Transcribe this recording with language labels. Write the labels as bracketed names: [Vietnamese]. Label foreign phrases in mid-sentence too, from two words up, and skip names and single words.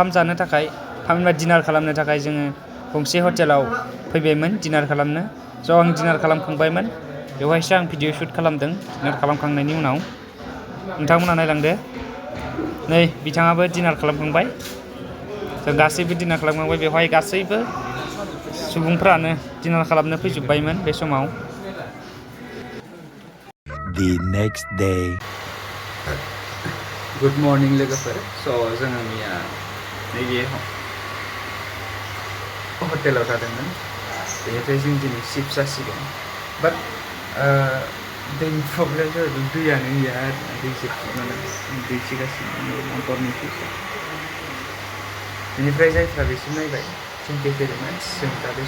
[Bodo] जानो थाखाय थामहिनबा डिनार खालामनो थाखाय जोङो गंसे हटेलाव फैबायमोन डिनार खालामनो स' आं डिनार खालामखांबायमोन बेवहायसो आं [English] video shoot [Bodo] खालामदों डिनार खालामखांनायनि उनाव नोंथांमोना नायलांदो नै बिथाङाबो डिनार खालामखांबाय जों गासैबो डिनार खालामखांबाय बेवहाय गासैबो सुबुंफ्रानो डिनार खालामनो फैजोब्बायमोन बे समाव [English] The next day. good morning [Bodo] लोगोफोर स' जोङो मैया नैबे हटेलाव थादोंमोन बेनिफ्राय जों दिनै शिफ्ट जासिगोन बाट दैनि प्रब्लेम जादों दैयानो गैया दै सोगासिनो मटरनि फैसा बेनिफ्राय जायफ्रा बेसिम नायबाय [English] thank you very much [Bodo] जों दा बे